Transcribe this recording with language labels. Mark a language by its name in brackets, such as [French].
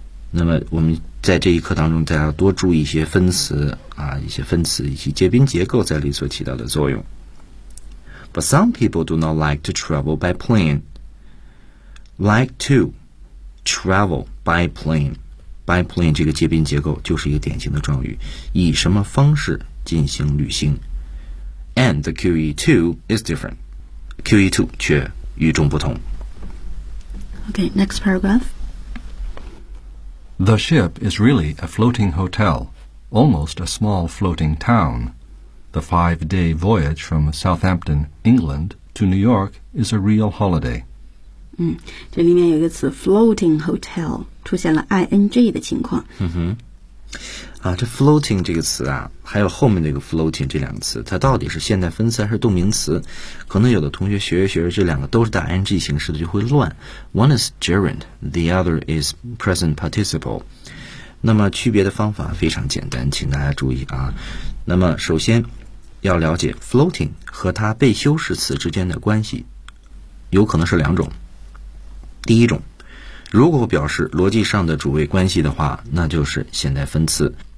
[Chinese] 那么我们在这一课当中，大家多注意一些分词啊，一些分词以及介宾结构在里所起到的作用。 [English] But some people do not like to travel by plane. Like to travel by plane. [Chinese] By plane 这个介宾结构就是一个典型的状语，以什么方式进行旅行。 [English] And the QE2 is different. QE2 [Chinese] 却与众不同。 [English] Okay, next paragraph. The ship is really a floating hotel, almost a small floating town. The 5-day voyage from Southampton, England, to New York is a real holiday. [Chinese] 嗯，这里面有一个词 floating hotel 出现了 ing 的情况。嗯哼。啊，这 floating 这个词啊，还有后面那个 floating 这两个词，它到底是现代分词还是动名词？可能有的同学学着学着，这两个都是带 ing 形式的，就会乱。 [English] One is gerund, the other is present participle。 [Chinese] 那么区别的方法非常简单，请大家注意啊。那么首先要了解 floating 和它被修饰词之间的关系，有可能是两种。第一种，如果表示逻辑上的主谓关系的话，那就是现代分词。